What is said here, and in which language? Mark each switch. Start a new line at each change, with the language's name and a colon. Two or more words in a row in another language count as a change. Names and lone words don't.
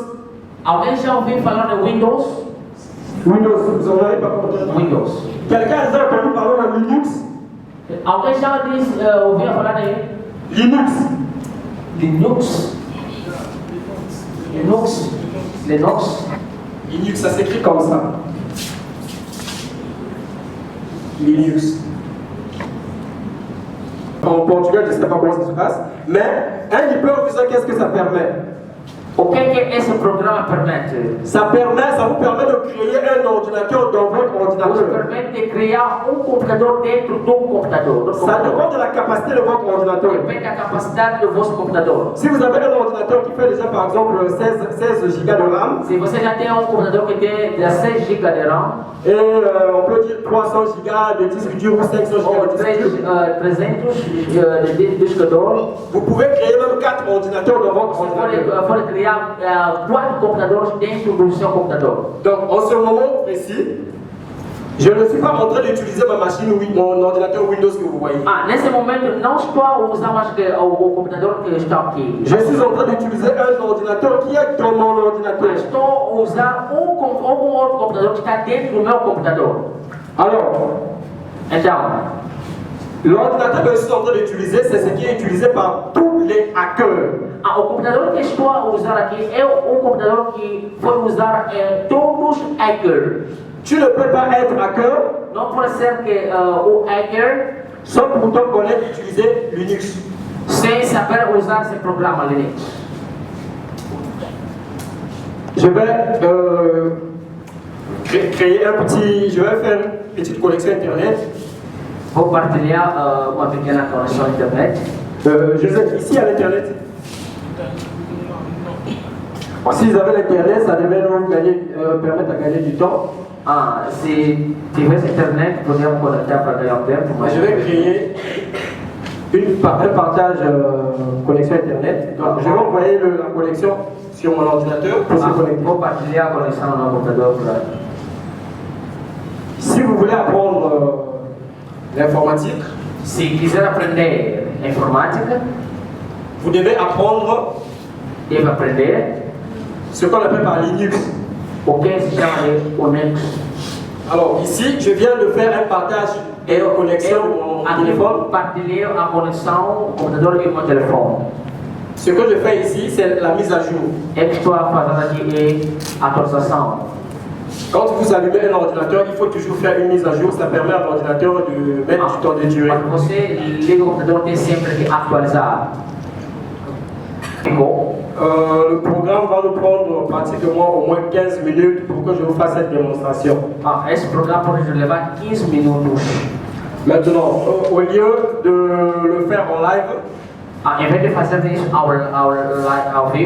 Portuguese: Alguém já ouviu falar de Windows?
French: Windows, vous en avez pas entendu? Windows. Quelqu'un a déjà entendu parler de Linux?
Portuguese: Alguém já ouviu falar de Linux.
French: Linux? Linux? Linux, ça s'écrit comme ça. Linux. En portugais, je ne sais pas comment ça se passe, mais un hyperviseur, qu'est-ce que ça permet?
Portuguese: O que esse programa permite?
French: Ça vous permet de créer un ordinateur dans votre
Portuguese: Nos
French: ordinateur.
Portuguese: permite criar computador dentro do computador.
French: Ça dépend de la capacité de votre ordinateur.
Portuguese: Depende da capacidade do vosso computador.
French: Si vous avez un ordinateur qui fait déjà par exemple 16 Go de RAM,
Portuguese: Se você já tem computador que tem 16 GB de RAM,
French: et on peut dire 300 Go de disque dur ou 500 Go ou de disque dur,
Portuguese: 300 de disco duro,
French: vous pouvez créer même 4 ordinateurs dans votre
Portuguese: você
French: ordinateur.
Portuguese: pode criar 4 computadores dentro do seu computador.
French: Donc en ce moment précis, je ne suis pas en train d'utiliser ma machine ou mon ordinateur Windows que vous voyez.
Portuguese: Nesse momento não estou a usar mais o computador que está aqui.
French: Je suis en train d'utiliser un ordinateur qui est dans mon ordinateur.
Portuguese: Estou a usar algum outro computador que está dentro do meu computador.
French: Alors,
Portuguese: Então,
French: l'ordinateur que je suis en train d'utiliser, c'est ce qui est utilisé par tous les hackers.
Portuguese: o computador que estou a usar aqui é um computador que foi usado em todos os hackers.
French: Tu ne peux pas être hacker
Portuguese: Não pode ser que o hacker,
French: sans pour autant connaître utiliser Linux.
Portuguese: sem saber usar esse programa Linux.
French: Je vais je vais faire une petite connexion internet.
Portuguese: Vou partilhar uma pequena conexão à internet.
French: Joseph, ici à l'internet. Si vous avez l'internet, ça devrait nous permettre de gagner du temps.
Portuguese: Se tivesse internet, podíamos conectar para ganhar tempo. Mas
French: Je vais créer un partage connexion internet. Donc, je vais envoyer la connexion sur mon ordinateur pour se connecter.
Portuguese: Vou partilhar a conexão no computador.
French: Si vous voulez apprendre l'informatique,
Portuguese: Se quiser aprender informática,
French: vous devez apprendre
Portuguese: deve aprender
French: ce qu'on appelle par Linux.
Portuguese: o que se chama de Unix.
French: Alors ici, je viens de faire un partage et une connexion de mon téléphone.
Portuguese: Partilhei a conexão do computador e meu telefone.
French: Ce que je fais ici, c'est la mise à jour.
Portuguese: É que estou a fazer aqui é atualização.
French: Quand vous allumez un ordinateur, il faut toujours faire une mise à jour. Ça permet à l'ordinateur de mettre du temps de durée.
Portuguese: Quando você liga o computador, tem sempre que atualizar.
French: Le programme va nous prendre pratiquement au moins 15 minutes pour que je vous fasse cette démonstration.
Portuguese: Esse programa pode levar 15 minutos.
French: Maintenant, au lieu de le faire en live,
Portuguese: Em vez de fazer isso ao vivo,